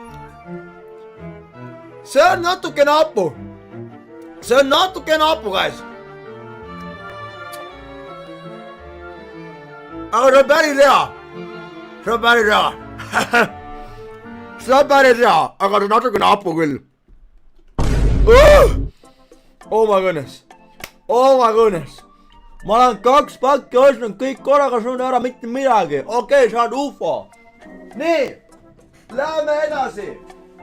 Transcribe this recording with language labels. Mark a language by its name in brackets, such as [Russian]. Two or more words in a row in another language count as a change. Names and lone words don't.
[Estonian] see on natukene hapu. see on natukene hapu, guys. aga see on päris hea. see on päris hea. see on päris hea, aga see on natukene hapu küll. [English] Oh my goodness. Oh my goodness. [Estonian] ma olen 2 pakki ostnud, kõik korraga söön ära, mitte midagi. okei, saad ufo. nii, lähme edasi.